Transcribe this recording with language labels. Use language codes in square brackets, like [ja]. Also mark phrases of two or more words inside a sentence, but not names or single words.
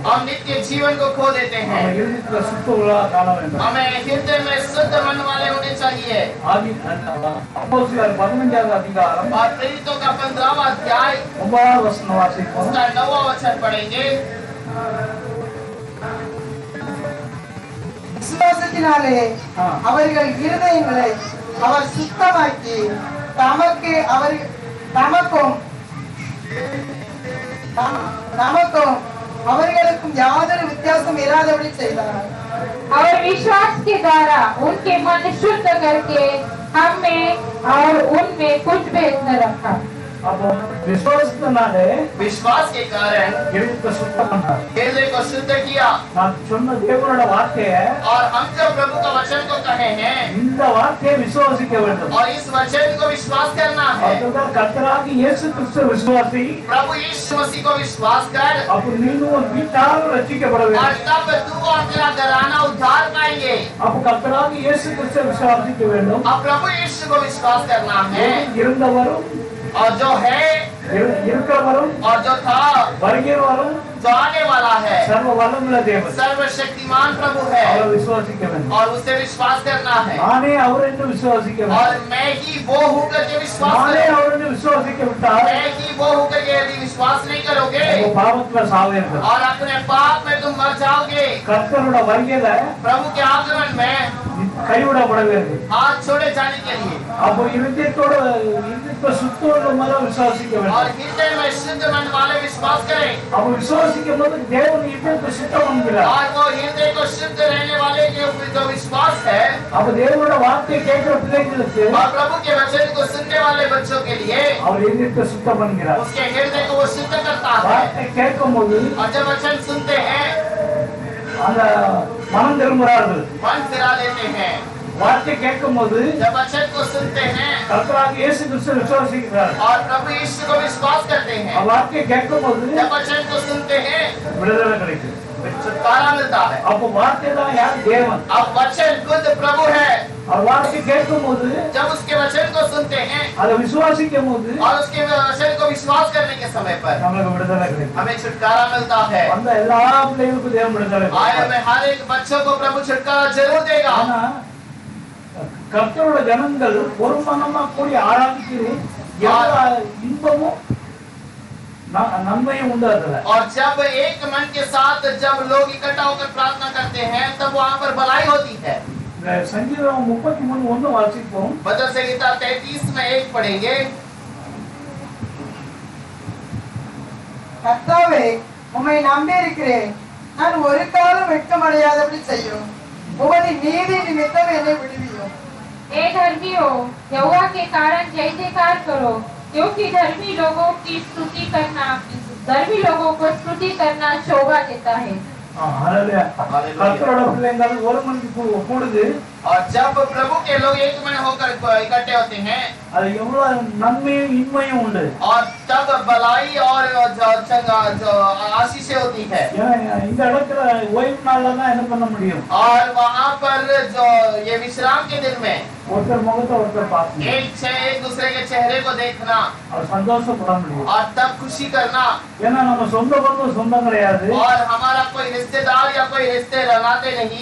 [hi] हम नित्य जीवन को खो देते [ta] நம்ம [hi] हैं। [ta] இருதயத்துல சுத்த உள்ளா காண வேண்டும். [hi] हमें हृदय में शुद्ध मन वाले होने चाहिए। [ta] ஆதி அப்போஸ்தலர் 15வது அதிகாரம் [hi] और प्रेरितों का 15वां अध्याय [ta] 9வது வசனம் வாசிப்போம். [hi] उसका 9वां वचन पढ़ेंगे। [ta] விசுவாசத்தினாலே அவர்கள் இருதயங்களை அவர் சுத்தமாக்கி நமக்கும் அவர்களுக்கும் யாதொரு வித்தியாசம் இராதபடி செய்தார். [hi] और विश्वास के द्वारा उनके मन शुद्ध करके हम में और उनमें कुछ भेद न रखा। [ta] அப்போ விசுவாசத்தினாலே [hi] विश्वास के कारण [ta] இருதயத்தை சுத்தம் பண்ணார். [hi] हृदय को शुद्ध किया। [ta] நான் சொன்ன தேவனோட வார்த்தையை [hi] और हम जो प्रभु का वचन को कहे हैं [ta] இந்த வார்த்தையை விசுவாசிக்க வேண்டும். [hi] और इस वचन को विश्वास करना है। [ta] அதுதான் கர்த்தராகிய இயேசு கிறிஸ்து விசுவாசி. [hi] प्रभु यीशु मसीह को विश्वास कर [ta] அப்போ நீனும் உன் வீட்டாரும் ரட்சிக்கப்பட [hi] और [ta] வேண்டும். [hi] तब तू और तेरा घराना उद्धार पाएंगे। [ta] அப்போ கர்த்தராகிய இயேசு கிறிஸ்து விசுவாசிக்க வேண்டும். [hi] अब प्रभु यीशु को विश्वास करना है [ta] இருந்தவரும் [hi] और जो है [ta] இருக்கிறவரும் [hi] और जो था [ta] வருகிறவரும் [hi] जो आने वाला है, [ta] சர்வ வல்லமுள்ள தேவன். [hi] सर्वशक्तिमान प्रभु है [ta] அவரை விசுவாசிக்க வேண்டும். [hi] और उसे विश्वास करना है। [ta] நானே அவர் என்று விசுவாசிக்க [hi] और [ta] வேண்டும். [hi] मैं ही वो हूँ करके विश्वास [ta] நானே [hi] करो। [ta] அவர் என்று விசுவாசிக்க விட்டால் [hi] मैं ही वो हूँ करके यदि विश्वास नहीं करोगे [ta] உங்க பாவத்துல சாவீர்கள். [hi] और अपने पाप में तुम मर जाओगे। [ta] கர்த்தரோட வருகையில [hi] प्रभु के आगमन में [ta] கைவிடப்படவில்லை. [hi] हाथ छोड़े जाने के लिए [ta] அப்போ இருதயத்தோட இருதயத்தை சுத்தம் மேல விசுவாசிக்க [hi] और [ta] வேண்டும். [hi] हृदय में शुद्ध मन वाले विश्वास करें। [ta] அப்போ விசுவாசிக்கும் போது தேவன் இருதயத்தை சுத்தம் பண்ணுகிறார். [hi] और वो हृदय को शुद्ध रहने वाले के जो विश्वास है [ta] அப்போ தேவனோட வார்த்தையை கேட்கிற பிள்ளைகளுக்கு [hi] और प्रभु के वचन को सुनने वाले बच्चों के लिए [ta] அவர் இருதயத்தை சுத்தம் பண்ணுகிறார். [hi] उसके हृदय को वो शुद्ध करता है। [ta] வார்த்தை கேட்கும் போது [hi] और जब वचन सुनते हैं [ta] அந்த மனம் திரும்புகிறார்கள். [hi] मन फिरा लेते हैं। [ta] வார்த்தை கேட்கும் போது [hi] जब वचन को सुनते हैं [ta] கர்த்தராகிய இயேசு கிறிஸ்து விசுவாசிக்கிறார். [hi] और प्रभु यीशु को विश्वास करते हैं, [ta] வார்த்தை கேட்கும் போது [hi] जब वचन को सुनते हैं [ta] விடுதலை கிடைக்கும். [hi] छुटकारा मिलता है। [ta] அப்போ வார்த்தை தான் யார் தேவன். [hi] अब वचन खुद प्रभु है। [ta] அவர் வார்த்தை கேட்கும் போது [hi] जब उसके वचन को सुनते हैं [ta] அதை விசுவாசிக்கும் போது [hi] और उसके वचन को विश्वास करने के समय पर [ta] நம்மளுக்கு விடுதலை கிடைக்கும். [hi] हमें छुटकारा मिलता है। [ta] அந்த எல்லா பிள்ளைகளுக்கும் தேவன் விடுதலை [hi] आए [ta] கொடுப்பார். [hi] में हर एक बच्चों को प्रभु छुटकारा जरूर देगा। [ta] ஆனா கர்த்தரோட ஜனங்கள் ஒரு மனமா கூடி ஆராதிக்கிறது எல்லா இன்பமும் நன்மையும் உண்டு அதுல. [hi] और जब एक मन के साथ जब लोग इकट्ठा होकर प्रार्थना करते हैं तब वहाँ पर भलाई होती है। [ta] சங்கீதம் 33:1 வாசிப்போம். [hi] वचन संहिता 33 में 1 पढ़ेंगे। [ta] கர்த்தாவே, உம்மை நம்பி இருக்கிறேன். நான் ஒரு காலம் வெட்கமடையாதபடி செய்யும். உமது நீதி நிமித்தம் என்னை விடுவியும். [hi] हे धर्मियों, यहोवा के कारण जय जयकार करो, क्योंकि धर्मी लोगों को स्तुति करना शोभा देता है। [ta] கர்த்தரோட பிள்ளைங்கள் ஒரு மணிக்கு கூடுது. [hi] और जब प्रभु के लोग एक मन होकर इकट्ठे होते हैं, [ta] அது எவ்வளவு நன்மையும் இன்மையும் உண்டு. [hi] और तब भलाई और जो आशीषें होती है. [ta] இந்த இடத்துல ஓய்வு நாள்ல தான் என்ன பண்ண முடியும்? [hi] और वहाँ पर जो ये विश्राम के दिन में [ta] ஒருத்தர் முகத்தை ஒருத்தர் பார்க்கணும். [hi] एक दूसरे के चेहरे को देखना [ta] और சந்தோஷப்பட முடியும். [hi] और तब खुशी करना. [ta] ஏன்னா நம்ம சொந்த பந்தம் சொந்தம் கிடையாது. [hi] और हमारा कोई रिश्तेदार या कोई रिश्ते रहते नहीं.